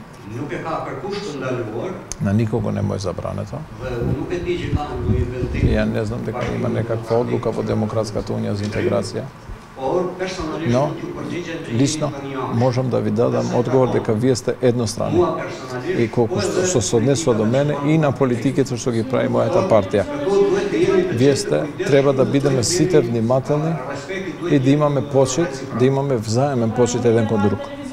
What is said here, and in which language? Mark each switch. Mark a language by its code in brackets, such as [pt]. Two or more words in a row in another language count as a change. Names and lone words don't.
[sq] Nuk e ka kërkush të ndaluar, [mk] Na nikого не му е забрането. [sq] nuk e di që ka ndonjë vendim, [mk] Ja ne znam дека има некаква одлука во Демократската унија за интеграција. [sq] por personalisht No, mund t'ju përgjigjem që [mk] Лично [sq] jeni një anë. [mk] можам да ви дадам одговор дека вие сте еднострани. [sq] Mua personalisht, [mk] И колку што се однесува до мене и на политиките што ги прави мојата партија. [sq] duhet të jemi të [mk] Вие сте, треба да бидеме сите внимателни [sq] respekti duhet [mk] и да имаме почит, да имаме взаемен почит еден кон друг.